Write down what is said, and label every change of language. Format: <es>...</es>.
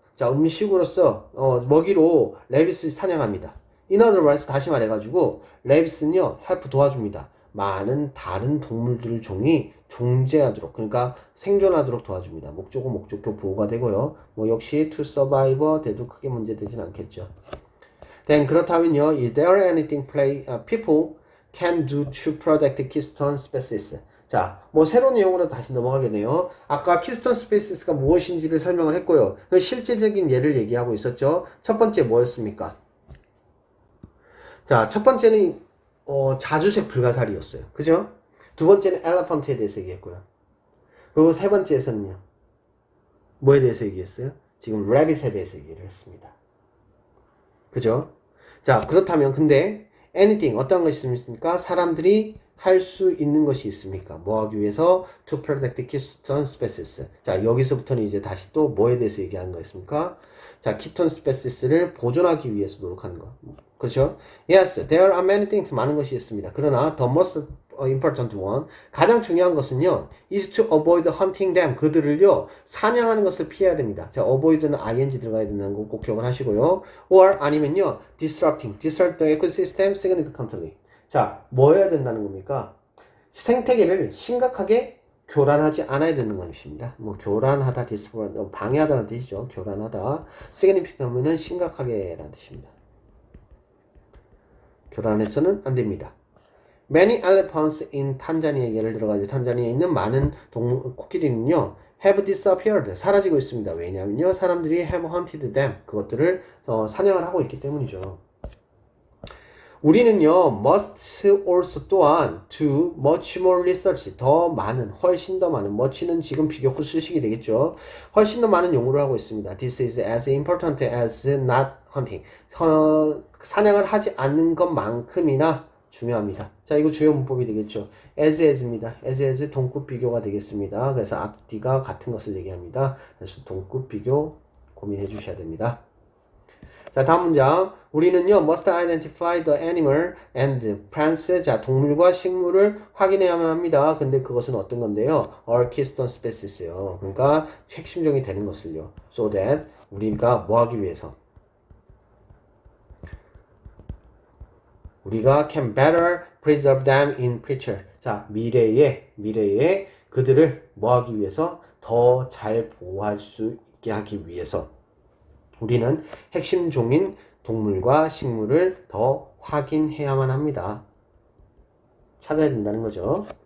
<ko>자, 음식으로서, 먹이로 래빗을 사냥합니다.</ko> <en>In other words,</en> <ko>다시 말해가지고, 래빗은요, help 도와줍니다. 많은 다른 동물들 종이 존재하도록, 그러니까 생존하도록 도와줍니다. 목적어, 목적격 보호가 되고요. 뭐 역시 to survive 돼도 크게 문제되진 않겠죠.</ko> <en>Then</en> <ko>그렇다면요,</ko> <en>is there anything people can do to protect keystone species?</en> <ko>자, 뭐 새로운 내용으로 다시 넘어가겠네요. 아까 keystone species가 무엇인지를 설명을 했고요. 그 실제적인 예를 얘기하고 있었죠. 첫 번째 뭐였습니까? 자, 첫 번째는 자주색 불가사리였어요. 그죠? 두 번째는 엘리펀트에 대해서 얘기했고요. 그리고 세 번째에서는요. 뭐에 대해서 얘기했어요? 지금 래빗에 대해서 얘기를 했습니다. 그죠? 자, 그렇다면 근데 anything 어떤 것이 있습니까? 사람들이 할 수 있는 것이 있습니까? 뭐 하기 위해서</ko> <en>to protect keystone species.</en> <ko>자, 여기서부터는 이제 다시 또 뭐에 대해서 얘기하는 거였습니까? 자, keystone species를 보존하기 위해서 노력하는 거. 그렇죠?</ko> <en>Yes, there are many things.</en> <ko>많은 것이 있습니다. 그러나</ko> <en>the most important one,</en> <ko>가장 중요한 것은요,</ko> <en>is to avoid hunting them.</en> <ko>그들을요, 사냥하는 것을 피해야 됩니다. 자, avoid는 ing 들어가야 된다는 거 꼭 기억을 하시고요.</ko> <en>or</en> <ko>아니면요,</ko> <en>disrupt the ecosystem significantly.</en> <ko>자, 뭐 해야 된다는 겁니까? 생태계를 심각하게 교란하지 않아야 되는 것입니다. 뭐 교란하다, 방해하다는 뜻이죠. 교란하다. significantly는 심각하게라는 뜻입니다. 교란해서는 안 됩니다.</ko> <en>Many elephants in</en> <ko>탄자니아 예를 들어가지고 탄자니아에 있는 많은 코끼리는요</ko> <en>have disappeared</en> <ko>사라지고 있습니다. 왜냐하면요 사람들이</ko> <en>have hunted them</en> <ko>그것들을 사냥을 하고 있기 때문이죠. 우리는요</ko> <en>must also</en> <ko>또한</ko> <en>do much more research</en> <ko>더 많은 훨씬 더 많은 much는 지금 비교구 수식이 되겠죠. 훨씬 더 많은 연구를 하고 있습니다.</ko> <en>This is as important as not hunting</en> <ko>사냥을 하지 않는 것만큼이나 중요합니다. 자, 이거 주요 문법이 되겠죠. as입니다. as 동급 비교가 되겠습니다. 그래서 앞뒤가 같은 것을 얘기합니다. 그래서 동급 비교 고민해 주셔야 됩니다. 자, 다음 문장.</ko> <en>우리는요, must identify the animal and plants.</en> <ko>자, 동물과 식물을 확인해야만 합니다. 근데 그것은 어떤 건데요?</ko> <en>Our keystone species요.</en> <ko>그러니까 핵심종이 되는 것을요.</ko> <en>So that</en> <ko>우리가 뭐 하기 위해서? 우리가</ko> <en>can better preserve them in future.</en> <ko>자, 미래에 그들을 뭐 하기 위해서? 더 잘 보호할 수 있게 하기 위해서. 우리는 핵심 종인 동물과 식물을 더 확인해야만 합니다. 찾아야 된다는 거죠.</ko>